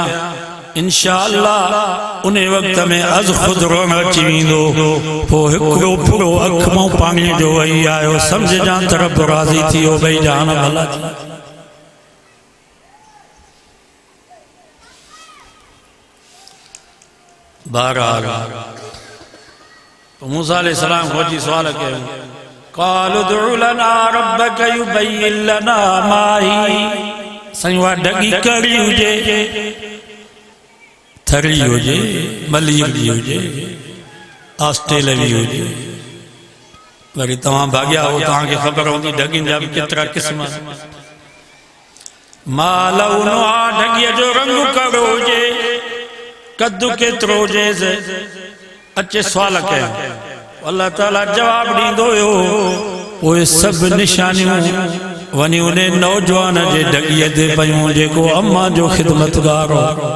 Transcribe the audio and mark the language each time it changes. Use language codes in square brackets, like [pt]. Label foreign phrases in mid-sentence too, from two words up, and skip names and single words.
[sd] इंशाअल्लाह उन वक़्त में अज़ खुद रोण अची वेंदो पोइ हिकिड़ो पूरो अख मां पाणी जो वही आयो सम्झजां त रब राज़ी थी वियो भई जान भला थी। बहरहाल मूसा अलैहिस्सलाम खोजी सवाल कयो [ar] قالوا ادع لنا ربك يبين لنا ما هي [sd] साईं वा ढगी कड़ी हुजे थरी हुजे मलीरी हुजे ऑस्ट्रेलवी हुजे वरी तव्हां भाग्या हो तव्हांखे ख़बर हूंदी ढगियुनि जा बि केतिरा क़िस्म मालउन ढगीअ जो रंग कहिड़ो हुजे कद्दू केतिरो हुजे अचे सवाल कया अल्लाह ताला जवाब ॾींदो हुयो पोइ सभु निशानियूं वञी उन नौजवान जे ढगीअ ते पयूं जेको अम्मा जो ख़िदमतगार हो